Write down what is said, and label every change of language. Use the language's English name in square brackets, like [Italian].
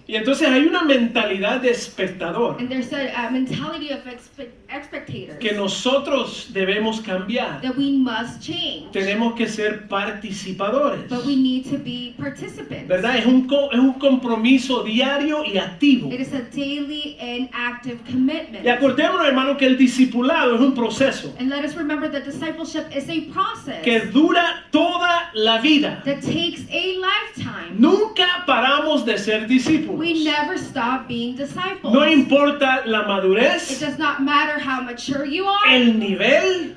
[Spanish] Y entonces hay una mentalidad de espectador [English] And there's a mentality of spectators [Spanish] que nosotros debemos cambiar. [English] that we must change. [Spanish] Tenemos que ser participadores, [English] But we need to be participants. [Spanish] ¿verdad? Es un compromiso diario y activo. [English] It is a daily and active commitment. [Spanish] Y acordémonos, hermano, que el discipulado es un proceso [English] And let us remember that discipleship is a process [Spanish] que dura toda la vida. [English] that takes a lifetime. [Spanish] Nunca paramos de ser discípulos. [English] We never stop being disciples. [Spanish] No importa la [English] It [Spanish] madurez, [English] does not matter how mature you are [Spanish] el nivel